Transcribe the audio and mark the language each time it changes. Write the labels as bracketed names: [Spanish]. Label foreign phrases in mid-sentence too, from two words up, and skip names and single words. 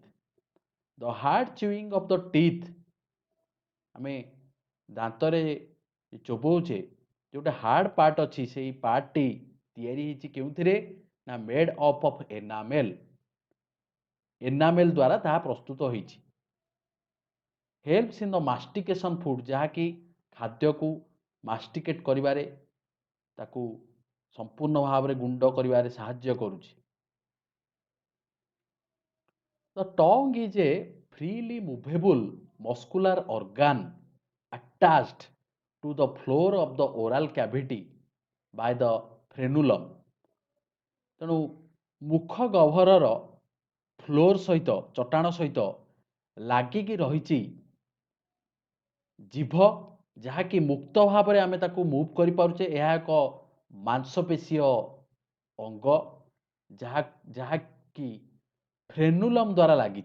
[English] the hard chewing of the teeth, [Odia] ଆମେ ଦାନ୍ତରେ ଚୋବଉଛେ, ଯେଉଁଟା [English] hard part [Odia] ଅଛି ସେଇ ପାର୍ଟଟି ତିଆରି ହେଇଛି କେଉଁଥିରେ ନା [English] made of of enamel. [Odia] ଏନାମେଲ୍ ଦ୍ୱାରା ତାହା ପ୍ରସ୍ତୁତ ହେଇଛି। [English] helps in the mastication food, [Odia] ଯାହାକି ଖାଦ୍ୟକୁ ମାଷ୍ଟିକେଟ୍ କରିବାରେ, ତାକୁ ସମ୍ପୂର୍ଣ୍ଣ ଭାବରେ ଗୁଣ୍ଡ କରିବାରେ ସାହାଯ୍ୟ କରୁଛି। [English] The tongue is a freely movable muscular organ attached to the floor of the oral cavity by the frenulum। [Odia] ତେଣୁ ମୁଖ ଗହ୍ୱରର ଫ୍ଲୋର ସହିତ, ଚଟାଣ ସହିତ ଲାଗିକି ରହିଛି ଜିଭ, ଯାହାକି ମୁକ୍ତ ଭାବରେ ଆମେ ତାକୁ ମୁଭ୍ କରିପାରୁଛେ। ଏହା ଏକ ମାଂସପେଶୀୟ ଅଙ୍ଗ, ଯାହାକି ଫ୍ରେନୁଲମ୍ ଦ୍ୱାରା ଲାଗିଛି।